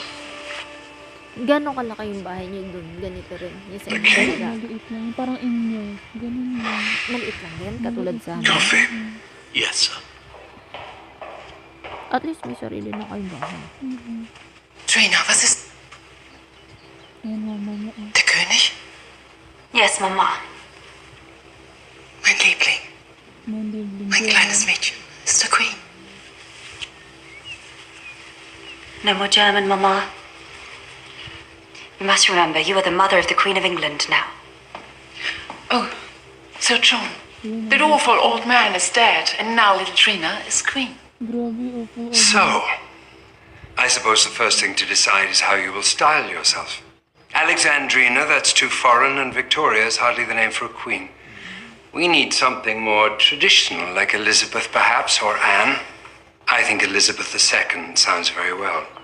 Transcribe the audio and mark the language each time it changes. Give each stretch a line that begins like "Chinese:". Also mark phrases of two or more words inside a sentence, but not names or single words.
Filipino: Gano'ng kalaki yung bahay niyo dun? Ganito rin. Yung sa inyo Okay. talaga. Maliit lang. Yung parang inyo. Ganun lang. Maliit lang yan, katulad sa amin.
English: Coffee. Yes, sir. At least
Filipino: may sarili na kayong bahay. Trina,
German: was ist
Filipino: Ayan, mama niya.
German: der König?
English: Yes, Mama.
German: Mein Liebling, Mandibling. mein kleines Mädchen, ist der Queen.
English: No more German, Mama. You must remember, you are the mother of the Queen of England now. Oh, Sir John, that awful old man is dead, and now little Trina is queen.
Filipino: Grabe, opo.
English: So, I suppose the first thing to decide is how you will style yourself. Alexandrina, that's too foreign, and Victoria is hardly the name for a queen. We need something more traditional, like Elizabeth perhaps, or Anne. I think Elizabeth II sounds very well.